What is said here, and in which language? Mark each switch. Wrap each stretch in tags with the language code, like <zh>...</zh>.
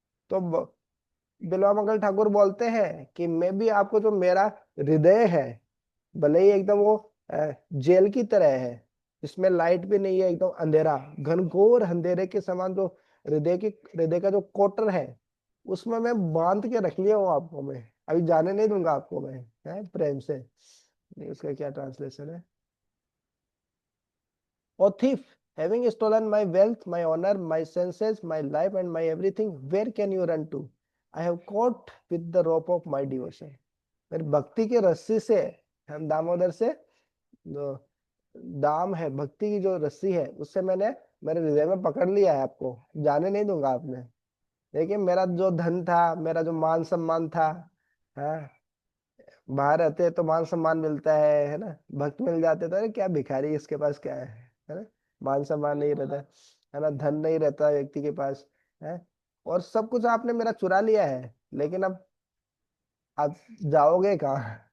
<hi>तो बिल्वामंगल ठाकुर बोलते हैं कि मैं भी आपको, जो मेरा हृदय है, भले ही एकदम वो जेल की तरह है, इसमें लाइट भी नहीं है, एकदम अंधेरा, घनघोर अंधेरे के समान जो हृदय का जो कोटर है, उसमें मैं बांध के रख लिया हूँ आपको, मैं अभी जाने नहीं दूंगा आपको मैं, प्रेम से। इसका क्या ट्रांसलेशन है?</hi> <en>O thief, having stolen my wealth, my honor, my senses, my life and my everything, where can you run to? I have caught with the rope of my devotion.</en> <hi>मेरी भक्ति के रस्सी से, हम दामोदर से जो दाम है, भक्ति की जो रस्सी है, उससे मैंने मेरे हृदय में पकड़ लिया है, आपको जाने नहीं दूंगा आपने। देखिए, मेरा जो धन था, मेरा जो मान सम्मान था, हाँ, बाहर रहते तो मान सम्मान मिलता है ना, भक्त मिल जाते तो अरे क्या भिखारी, इसके पास क्या है ना, मान सम्मान नहीं रहता है ना, धन नहीं रहता व्यक्ति के पास है, और सब कुछ आपने मेरा चुरा लिया है, लेकिन अब आप जाओगे कहाँ?</hi>